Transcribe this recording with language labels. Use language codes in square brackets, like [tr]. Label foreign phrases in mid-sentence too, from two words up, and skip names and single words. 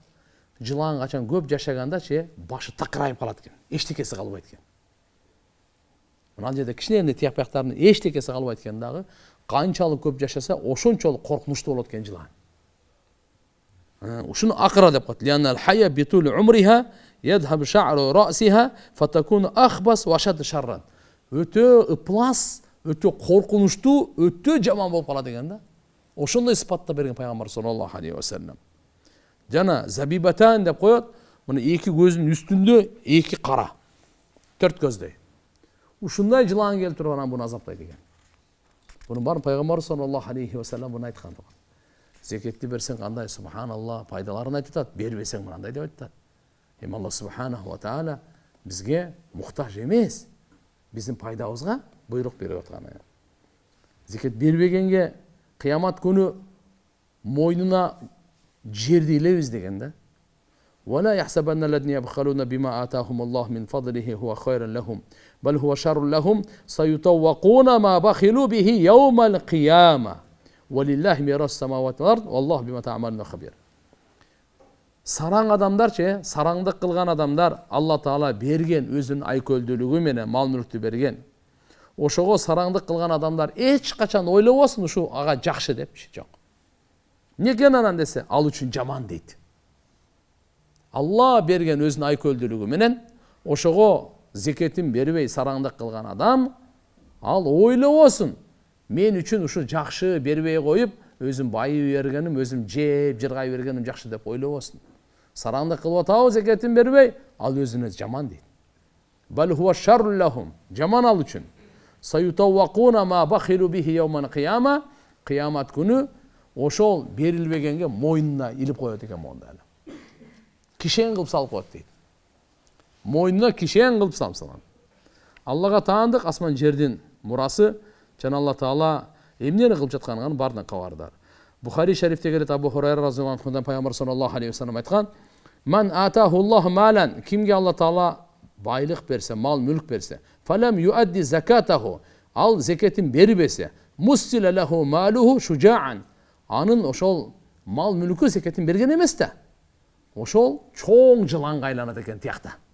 [ky] Жылан качан көп жашаганда башы такырайып калат экен, эчтекеси калбайт экен. Мына жерде кичинекей тияк-бияктардын эчтекеси калбайт экен дагы, канчалык көп жашаса, ошончолук коркунучтуу болот экен жылан. Ушуну акра деп коет. [ar] لأن الحية بطول عمرها يذهب شعر رأسها فتكون أخبث وأشد شرا. [ky] Өтө ыплас, өтө коркунучтуу, өтө жаман болуп калат деген да. Ошондой сыпатта берген пайгамбар [ar] صلى الله عليه وسلم. [ky] Жана забибатан деп коет. Мына эки көзүнүн үстүндө эки кара. Төрт көздөй. Ушундай жылан келип туруп анан буну азаптайт экен. Буну бар пайгамбар [ar] صلى الله عليه وسلم [ky] буну айткан. Зекетти берсең кандай, субханалла, пайдаларын айтат, бербесең мындай деп айтат. Алла [ar] سبحانه وتعالى [ky] бизге муктаж эмес. Биздин пайдабызга буйрук берип аткан. Зекет бербегенге кыямат күнү мойнуна жерди илебиз деген да. [ar] ولا يحسبن الذين يبخلون بما آتاهم الله من فضله هو خيرا لهم بل هو شر لهم سيطوقون ما بخلوا به يوم القيامة. ولله ميراث السماوات والأرض والله بما تعملون خبير. [ky] Сараң адамдар, сараңдык кылган адамдар, Алла Таала берген өзүнүн айкөлдүүлүгү менен мал мүлктү берген. Ошого сараңдык кылган адамдар эч качан ойлобосун ушу ага жакшы депчи, жок. Неге анан десе, ал үчүн жаман дейт. Алла берген өзүнүн айкөлдүүлүгү менен ошого зекетин бербей сараңдык кылган адам, ал ойлобосун. Мен үчүн ушу жакшы бербей коюп, өзүм байып бергеним, өзүм жеп, жыргай бергеним жакшы деп ойлобосун. Сараңдык кылып атабы зекетин бербей, ал өзүнө жаман дейт. [ar] بل هو شر لهم, [ky] жаман ал үчүн. [ar] سيطوقون ما بخلوا به يوم القيامة, [ky] кыямат күнү ошол берилбегенге мойнуна илип коет экен монда эле. Кишен кылып салып коет дейт. Мойнуна кишен кылып салам. Аллага таандык, асман жердин мурасы, жана Алла Таала эмнени кылып жатканын бардыгы кабардар. Бухари шарифте келет, Абу Хурайра [ar] رضي الله عنه [ky] пайгамбар [ar] صلى الله عليه وسلم [ky] айткан: [ar] "من آتاه الله مالا", [ky] кимге Алла Таала байлык берсе, мал мүлк берсе, [ar] "فلم يؤد زكاته", [ky] ал зекетин бербесе, [ar] "مثل له ماله شجاعا", [ky] анын ошол мал мүлкү зекетин берген эмес да. Ошол чоң жыланга айланат экен тиякта.